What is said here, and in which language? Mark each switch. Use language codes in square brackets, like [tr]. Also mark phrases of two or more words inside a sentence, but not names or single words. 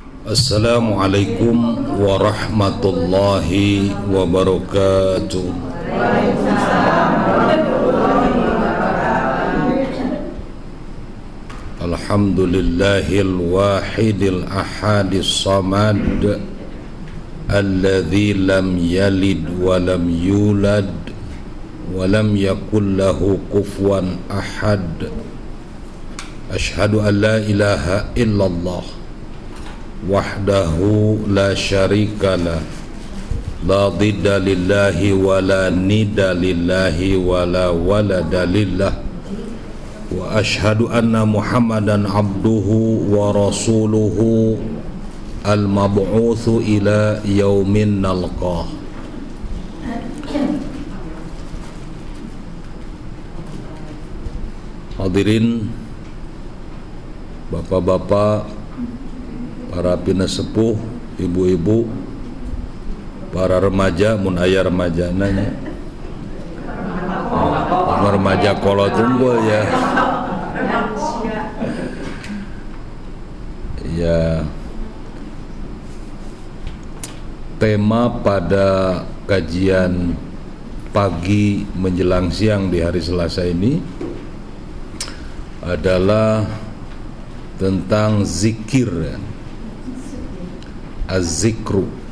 [ar] السلام عليكم ورحمة الله وبركاته. الحمد لله الواحد الأحد الصمد الذي لم يلد ولم يولد ولم يكن له كفوا أحد. أشهد أن لا إله إلا الله وحده لا شريك له، لا ضد لله ولا ند لله ولا ولد لله، وأشهد أن محمدا عبده ورسوله المبعوث إلى يوم نلقاه. [su] Hadirin bapak-bapak, para pinasepuh, ibu-ibu, para remaja, mun aya remaja nanya, remaja kolo tunggul ya. [id] Ya, tema pada kajian pagi menjelang siang di hari Selasa ini adalah tentang zikir, az-zikru.